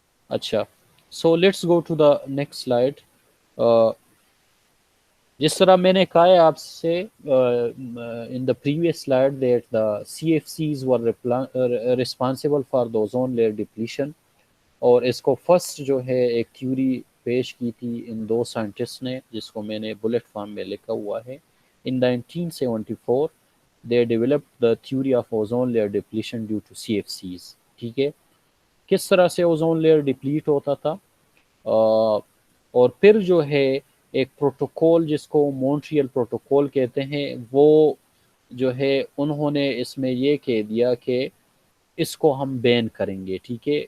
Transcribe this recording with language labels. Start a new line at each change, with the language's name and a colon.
English: اچھا، so let's go to the next slide.
Urdu: جس طرح میں نے کہا ہے آپ سے
English: in the previous slide that the CFCs were responsible for the ozone layer depletion,
Urdu: اور اس کو فرسٹ جو ہے ایک تھیوری پیش کی تھی ان دو سائنٹسٹ نے جس کو میں نے بلٹ فارم میں لکھا ہوا ہے.
English: In 1974 they developed the theory of ozone layer depletion due to CFCs.
Urdu: ٹھیک ہے. کس طرح سے اوزون لیئر ڈپلیٹ ہوتا تھا، اور پھر جو ہے ایک پروٹوکول جس کو مونٹریل پروٹوکول کہتے ہیں، وہ جو ہے انہوں نے اس میں یہ کہہ دیا کہ اس کو ہم بین کریں گے. ٹھیک ہے.